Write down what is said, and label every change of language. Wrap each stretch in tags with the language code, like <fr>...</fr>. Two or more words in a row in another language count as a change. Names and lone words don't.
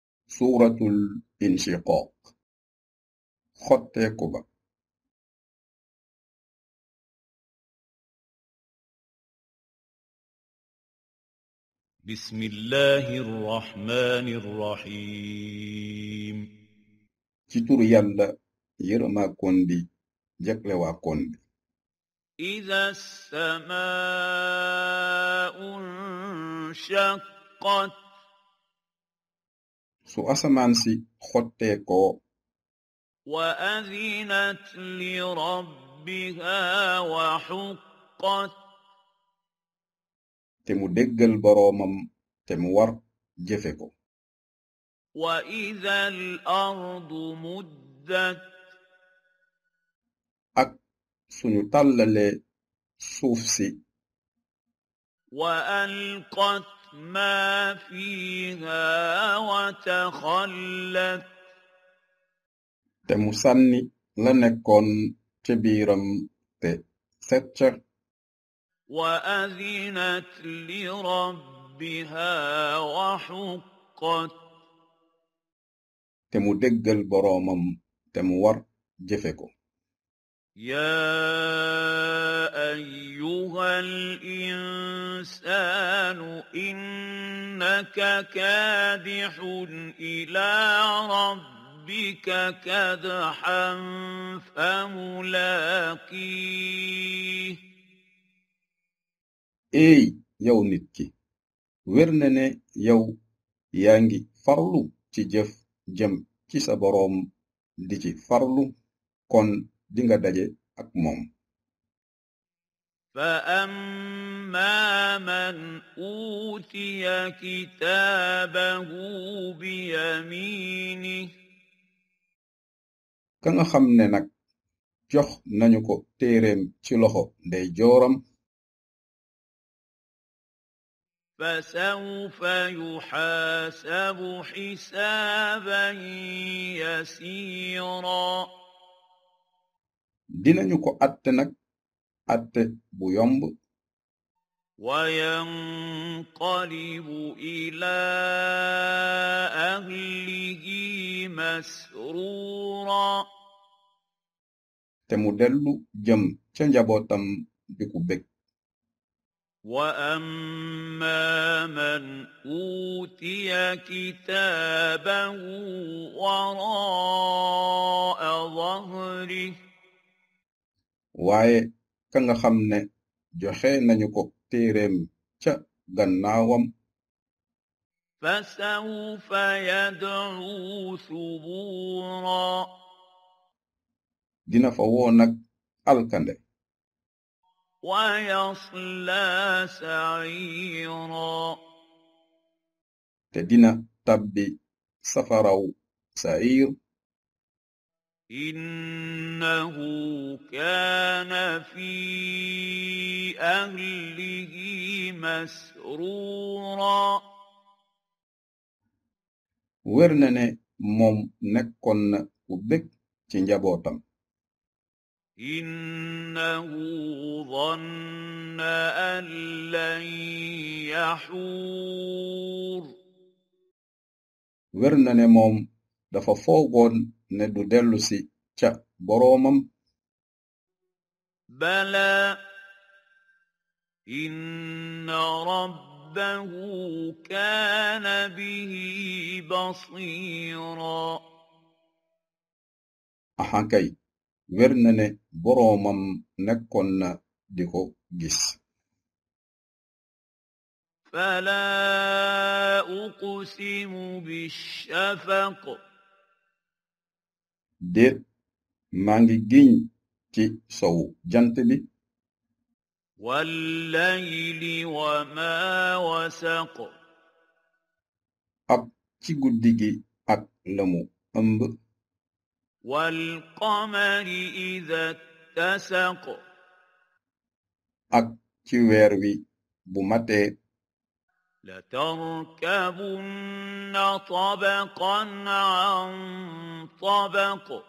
<wo>سورة الانشقاق xotteeku ba</wo> <ar>بسم الله الرحمن الرحيم</ar> <wo>ci turu Yàlla yërëmaa kon bi jeglewaa kon bi</wo> <ar>إذا السماء انشقت</ar> <wo>su asamaan si xotteekoo</wo> <ar>وأذنت لربها وحقت</ar> <wo>te mu déggal boroomam te mu war jëfe ko</wo> <ar>وإذا الأرض مدت</ar> <wo>ak suñu tàllalee suuf si</wo> <ar>وألقت ما فيها وتخلت</ar> <wo>te mu sànni la nekkoon ca biiram te set ca</wo> <ar>وأذنت لربها وحقت</ar> <wo>te mu déggal boroomam te mu war jëfe ko</wo> <ar>يا أيها الإنسان إنك كادح إلى ربك كدحا فملاقيه</ar> <wo>eey yow nit ki wér na ne yow yaa ngi farlu ci jëf jëm ci sa boroom di ci farlu kon dinga daje ak moom</wo> <ar>فأما من أوتي كتابه بيمينه</ar> <wo>ka nga xam ne nag jox nañu ko téereem ci loxo ndey jooram</wo> <ar>فسوف يحاسب حسابا يسيرا</ar> <wo>dinañu ko atte nag atte bu yomb</wo> <ar>وينقلب إلى أهله مسرورا</ar> <wo>te mu dellu jëm ca njabootam di ku bég</wo> <ar>وأما من أوتي كتابه وراء ظهره</ar> <wo>waaye ka nga xam ne joxe nañu ko téereem ca gannaawam</wo> <ar>فسوف يدعو ثبورا</ar> <wo>dina fa woo nag alkande</wo> <ar>ويصلى سعيرا</ar> <wo>te dina tabbi safaraw sair</wo> <ar>إنه كان في أهله مسرورا</ar> <wo>wér na ne moom nekkoon na ku bég ci njabootam</wo> <ar>إنه ظن أن لن يحور</ar> <wo>wér na ne moom dafa foogoon ne du dellu si ca boroomam</wo> <ar>بلى إن ربه كان به بصيرا</ar> <wo>axankay wér na ne boroomam nekkoon na di ko gis</wo> <ar>فلا أقسم بالشفق</ar> <wo>déet maa ngi giñ ci sowu jant bi</wo> <ar>والليل وما وسق</ar> <wo>ak ci guddi gi ak lamu ëmb</wo> <ar>والقمر إذا اتسق</ar> <wo>ak ci weer wi bu matee</wo> <ar>لتركبن طبقا عن طبق</ar>